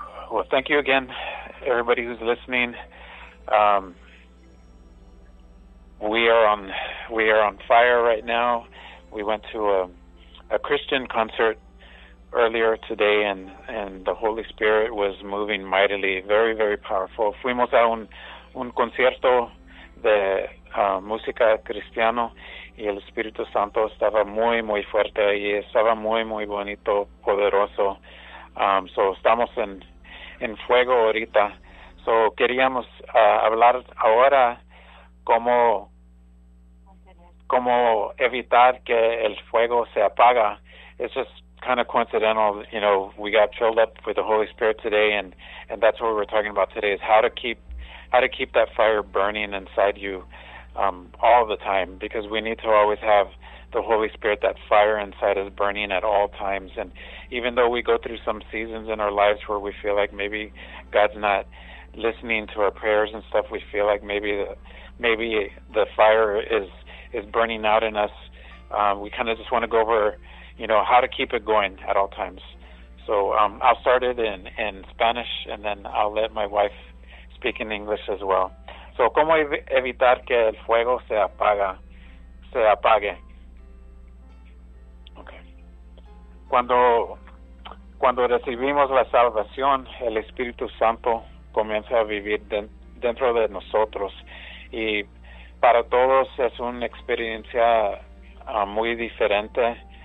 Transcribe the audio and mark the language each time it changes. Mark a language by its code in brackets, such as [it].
[en] Well, thank you again, everybody who's listening. We are on fire right now. We went to a Christian concert earlier today, and the Holy Spirit was moving mightily, very, very powerful. [es] Fuimos a un concierto de música cristiano, y el Espíritu Santo estaba muy, muy fuerte, y estaba muy, muy bonito, poderoso. So estamos en fuego ahorita. So queríamos hablar ahora cómo evitar que el fuego se apaga. [en] It's just kind of coincidental, you know, we got filled up with the Holy Spirit today, and that's what we're talking about today, is how to keep that fire burning inside you all the time, because we need to always have the Holy Spirit, that fire inside us burning at all times. And even though we go through some seasons in our lives where we feel like maybe God's not listening to our prayers and stuff, we feel like maybe the fire is burning out in us. We kind of just want to go over, you know, how to keep it going at all times. So I'll start it in Spanish, and then I'll let my wife speak in English as well. [es] So, ¿cómo evitar que el fuego se apague? Cuando recibimos la salvación, el Espíritu Santo comienza a vivir dentro de nosotros, y para todos es una experiencia muy diferente.